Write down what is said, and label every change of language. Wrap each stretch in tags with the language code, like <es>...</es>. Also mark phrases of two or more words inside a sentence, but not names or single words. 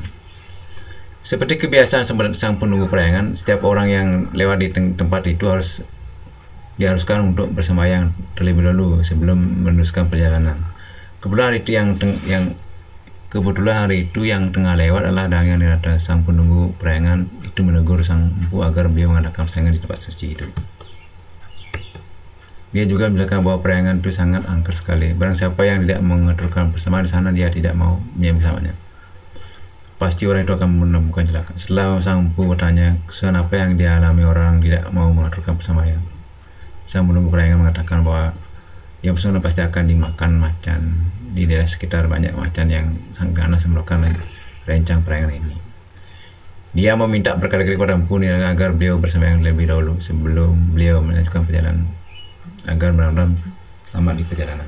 <id>Seperti kebiasaan sang penunggu perayangan, setiap orang yang lewat di tempat itu diharuskan untuk bersembahyang terlebih dahulu sebelum meneruskan perjalanan. Kebetulan hari itu yang tengah lewat adalah Dangyang Nirata. Sang penunggu perayangan itu menegur sang empu agar beliau mengadakan persaingan di tempat suci itu. Dia juga menjelaskan bahwa perayangan itu sangat angker sekali. Barang siapa yang tidak mengaturkan bersama di sana, dia tidak mau menyembah bersamanya. Pasti orang itu akan menemukan celaka. Setelah sang empu bertanya kesusahan apa yang dialami orang tidak mau mengaturkan persembahyang, sang penunggu perayangan mengatakan bahwa yang bersangkutan pasti akan dimakan macan. Di daerah sekitar banyak macan yang sangat ganas melakukan rencang perayangan ini. Dia meminta berkali-kali kepada empu agar beliau bersembahyang lebih dahulu sebelum beliau melanjutkan perjalanan agar benar-benar selamat di perjalanan.</id>